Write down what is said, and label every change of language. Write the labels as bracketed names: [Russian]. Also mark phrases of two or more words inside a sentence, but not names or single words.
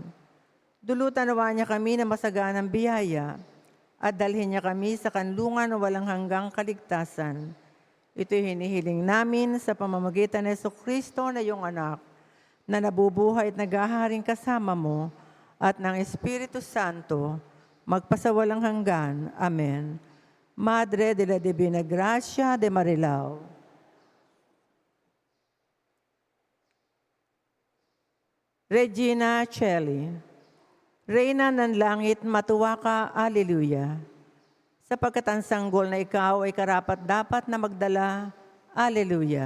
[Filipino] Dulutan nawa niya kami na masaganang biyaya at dalhin niya kami sa kanlungan na walang hanggang kaligtasan. Ito'y hinihiling namin sa pamamagitan ni Jesucristo na iyong anak, na nabubuhay at naghaharing kasama mo at ng Espiritu Santo, magpasawalang hanggan. Amen. Madre de la Divina Gracia de Marilao. Regina Celli, Reyna ng Langit, matuwa ka, Alleluia. Sapagkat ang sanggol na ikaw ay karapat-dapat na magdala, Alleluia.